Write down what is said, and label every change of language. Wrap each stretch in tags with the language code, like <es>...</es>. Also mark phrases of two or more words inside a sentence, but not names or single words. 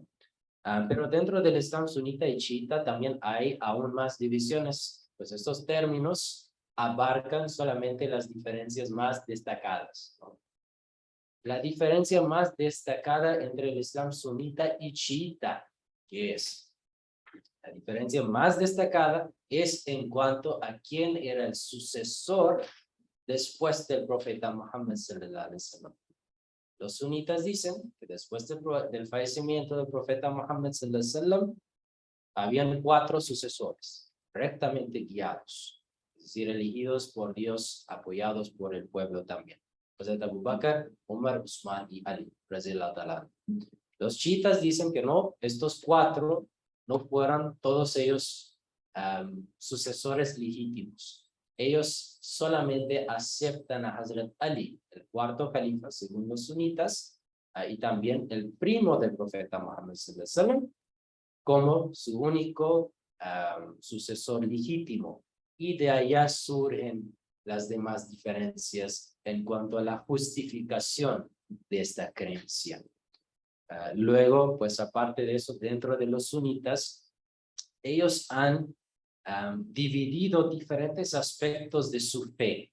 <es>Pero dentro del Islam sunita y chiita también hay aún más divisiones, pues estos términos abarcan solamente las diferencias más destacadas, ¿no? La diferencia más destacada entre el Islam sunita y chiita, ¿qué es? La diferencia más destacada es en cuanto a quién era el sucesor después del profeta Muhammad</es> <ar>صلى الله عليه وسلم.</ar> <es>Los sunitas dicen que después del fallecimiento del profeta Muhammad</es> <ar>صلى الله عليه وسلم,</ar> <es>habían 4 sucesores, rectamente guiados, es decir, elegidos por Dios, apoyados por el pueblo también. Hazrat Abu Bakr, Umar, Usman y Ali,</es> <ar>رضي الله تعالى.</ar> <es>Los chiitas dicen que no, estos 4 no fueran todos ellos sucesores legítimos. Ellos solamente aceptan a Hazrat Ali, el 4º califa según los sunitas, y también el primo del profeta Muhammad</es> <ar>صلى الله عليه وسلم,</ar> <es>como su único sucesor legítimo. Y de allá surgen las demás diferencias en cuanto a la justificación de esta creencia. Luego, pues aparte de eso, dentro de los sunitas, ellos han dividido diferentes aspectos de su fe.</es>